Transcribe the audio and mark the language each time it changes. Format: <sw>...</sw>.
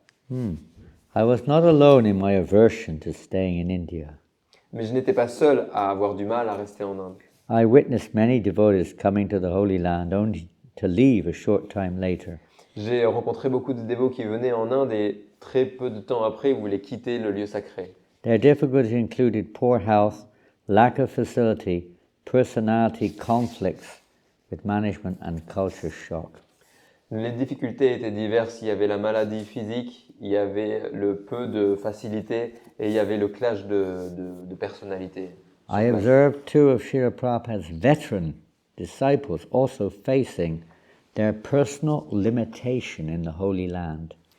<en>I was not alone in my aversion to staying in India.</en> <fr>Mais je n'étais pas seul à avoir du mal à rester en Inde.</fr> <en>I witnessed many devotees coming to the Holy Land to leave a short time later.</en> <fr>J'ai rencontré beaucoup de dévots qui venaient en Inde et très peu de temps après, ils voulaient quitter le lieu sacré.</fr> <en>Their difficulties included poor health, lack of facility, personality conflicts with management and culture shock.</en> <fr>Les difficultés étaient diverses. Il y avait la maladie physique, il y avait le peu de facilité et il y avait le clash de personnalité.</fr> <en>I observed two of Srila Prabhupada's veteran disciples also facing their personal limitation in the Holy Land.</en>